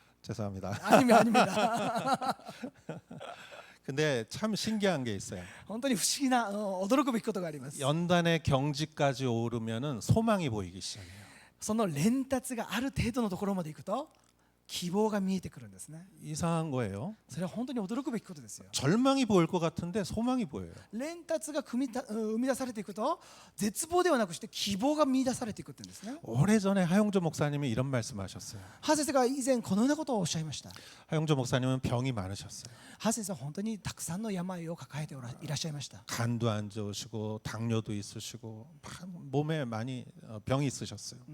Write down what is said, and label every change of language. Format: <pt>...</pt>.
<ko>죄송합니다. 아닙니다. 근데 참 신기한 게 있어요.</ko> <ja>本当に不思議な驚くべきことがあります。</ja> <ko>연단의 경지까지 오르면은 소망이 보이기 시작해요.</ko> <ja>その連達がある程度のところまでいくと希望が見えてくるんですね。</ja> <ko>이상한 거예요.</ko> <ja>それは本当に驚くべきことですよ。</ja> <ko>절망이 보일 것 같은데 소망이 보여요.</ko> <ja>連達が生み出されていくと絶望ではなくして希望が見出されていくって言うんですね。</ja> <ko>오래전에 하용조 목사님이 이런 말씀하셨어요.</ko> <ja>ハ先生が以前このようなことをおっしゃいました。</ja> <ko>하용조 목사님은 병이 많으셨어요.</ko> <ja>ハ先生は本当にたくさんの病を抱えていらっしゃいました。</ja> <ko>간도 안 좋으시고 당뇨도 있으시고 몸에 많이 병이 있으셨어요.</ko>